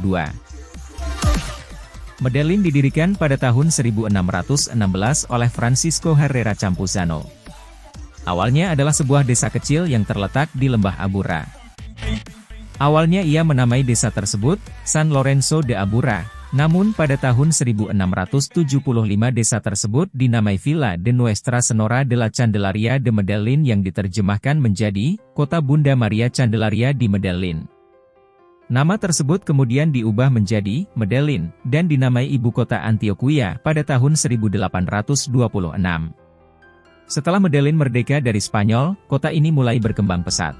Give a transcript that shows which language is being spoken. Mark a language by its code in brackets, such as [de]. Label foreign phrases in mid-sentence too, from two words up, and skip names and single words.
[id] Medellin didirikan pada tahun 1616 oleh Francisco Herrera Campuzano. Awalnya adalah sebuah desa kecil yang terletak di lembah Abura. Awalnya ia menamai desa tersebut, San Lorenzo de Abura, namun pada tahun 1675 desa tersebut dinamai Villa de Nuestra Senora de la Candelaria de Medellin yang diterjemahkan menjadi, Kota Bunda Maria Candelaria di Medellin. Nama tersebut kemudian diubah menjadi, Medellin, dan dinamai ibu kota Antioquia pada tahun 1826. Setelah Medellin merdeka dari Spanyol, kota ini mulai berkembang pesat.